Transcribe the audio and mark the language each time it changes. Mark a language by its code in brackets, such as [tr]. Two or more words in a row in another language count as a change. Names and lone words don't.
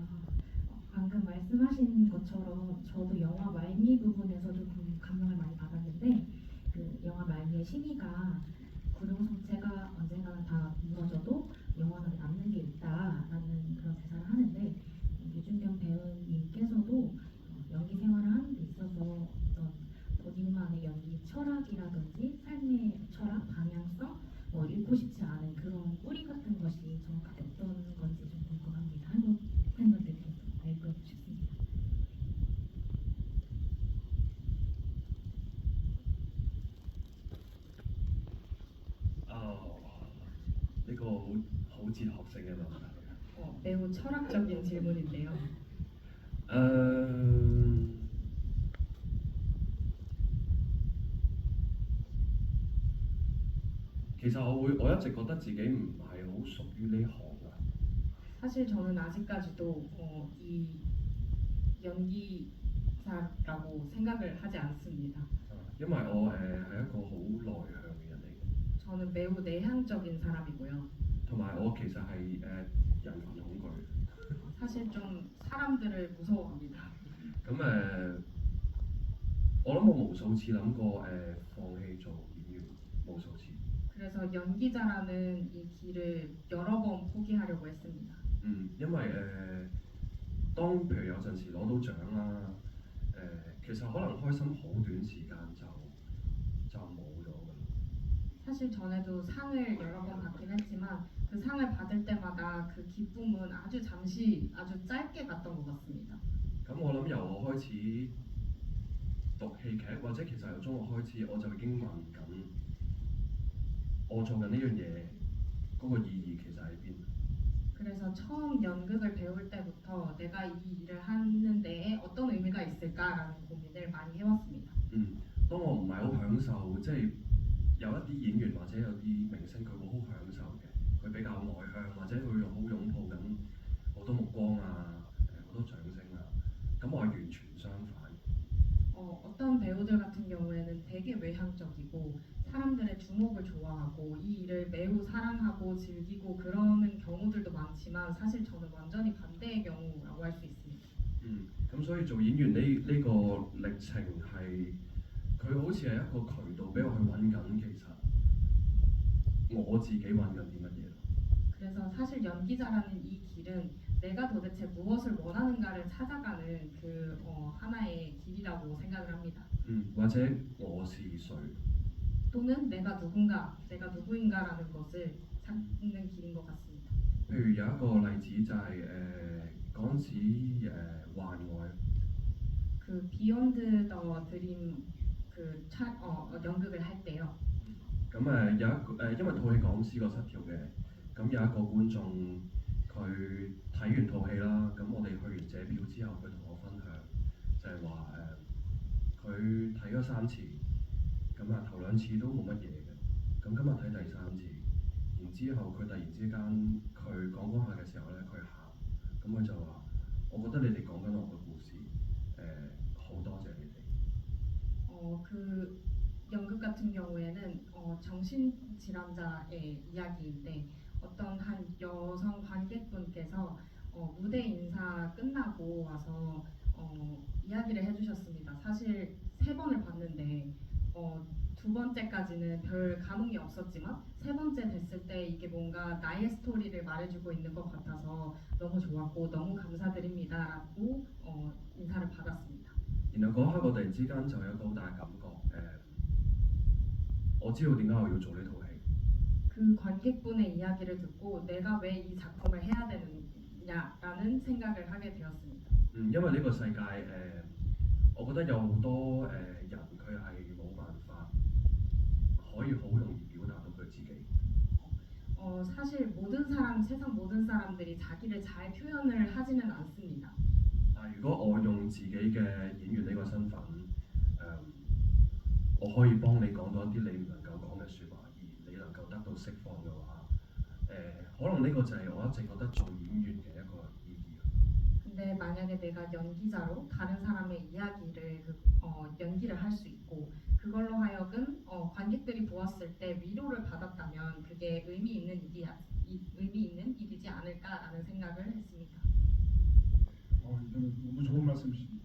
[ko] 방금 말씀하신 것처럼 저도 영화 말미 부분에서 조금 감명을 많이 받았는데 그 영화 말미의 신이가 구룡성체가 언젠가는 다 무너져도 영원하게 남는 게 있다라는 그런 대사를 하는데 유준경 배우님께서도 연기 생활을 하는 데 있어서 어떤 본인만의 연기 철학이라든지 삶의 철학, 방향성 잃고 싶지 않은 그런 뿌리 같은 것이 정확하게 어떤 건지 좀 궁금합니다. 한국 팬분들께서 알고 싶습니다. [yue] 呢個好哲學性嘅問題。 [ko] 매우 철학적인 질문인데요. [yue] 其實我一直覺得自己唔係好屬於呢行㗎。 [ko] 사실 저는 아직까지도 이 연기자라고 생각을 하지 않습니다. [yue] 因為我係一個好內向嘅人嚟嘅， [ko] 저는 매우 내향적인 사람이고요. [yue] 同埋我其實係人群恐懼。 [ko] 사실 좀 사람들을 무서워합니다. [yue] 咁我諗我無數次諗過放棄做演員，無數次。 [ko] 그래서 연기자라는 이 길을 여러 번 포기하려고 했습니다. [yue] 因為當譬如有陣時攞到獎啦，其實可能開心好短時間就冇咗㗎啦。 [ko] 사실 전에도 상을 여러 번 받긴 했지만 그 상을 받을 때마다 그 기쁨은 아주 잠시, 아주 짧게 갔던 것 같습니다. [yue] 咁我諗由我開始讀戲劇，或者其實由中學開始，我就已經問緊我做緊呢樣嘢嗰個意義其實喺邊？ [ko] 그래서 처음 연극을 배울 때부터 내가 이 일을 하는 데에 어떤 의미가 있을까라는 고민을 많이 해왔습니다. [yue] 當我唔係好享受，即係有一啲演員或者有啲明星佢會好享受嘅，佢比較外向，或者佢好擁抱緊好多目光啊，好多掌聲啊，咁我係完全相反。 [ko] 어떤 배우들 같은 경우에는 되게 외향적이고 사람들의 주목을 좋아하고 이 일을 매우 사랑하고 즐기고 그러는 경우들도 많지만 사실 저는 완전히 반대의 경우라고 할 수 있습니다. [yue] 咁所以做演員呢個歷程係佢好似係一個渠道俾我去揾緊，其實我自己揾緊啲乜嘢。 [ko] 그래서 사실 연기자라는 이 길은 내가 도대체 무엇을 원하는가를 찾아가는 그 하나의 길이라고 생각을 합니다. [yue] 或者我是誰？ [ko] 또는 내가 누군가, 내가 누구인가라는 것을 찾는 길인 것 같습니다. [yue] 譬如有一個例子就係嗰陣時幻愛。 [ko] 그 비욘드 더 드림 연극을 할 때요. [yue] 咁有一個因為套戲講思覺失調嘅，咁有一個觀眾佢睇完套戲啦，咁我哋去完借票之後，佢同我分享就係話佢睇睇咗3次，咁啊頭2次都冇乜嘢嘅，咁今日睇第3次，然之後佢突然之間佢講下嘅時候咧，佢喊，咁佢就話：我覺得你哋講緊我嘅故事，好多謝你哋。 [ko] 그 연극 같은 경우에는 정신질환자의 이야기인데 어떤 한 여성 관객분께서 무대 인사 끝나고 와서 이야기를 해주셨습니다. 사실 3번을 봤는데 2번째까지는 별 감흥이 없었지만 3번째 됐을 때 이게 뭔가 나의 스토리를 말해주고 있는 것 같아서 너무 좋았고 너무 감사드립니다라고 인사를 받았습니다. [yue] 然後嗰刻我突然之間就有一個好大嘅感覺，我知道點解我要做呢套戲。 [ko] 그 관객분의 이야기를 듣고 내가 왜 이 작품을 해야 되느냐라는 생각을 하게 되었습니다. [yue] 因為呢個世界我覺得有好多人佢係冇辦法可以好容易表達到佢自己。 [ko] 사실 세상 모든 사람들이 자기를 잘 표현을 하지는 않습니다. [yue] 但如果我用自己嘅演員呢個身份，我可以幫你講到一啲你唔能夠講嘅説話，而你能夠得到釋放嘅話，可能呢個就係我一直覺得做演員嘅一個意義。 [ko] 근데 만약에 내가 연기자로 다른 사람의 이야기를 연기를 할 수 있고 그걸로 하여금 관객들이 보았을 때 위로를 받았다면 그게 의미 있는 일이지 않을까라는 생각을 했습니다. 이거는 너무 좋은 말씀이십니다.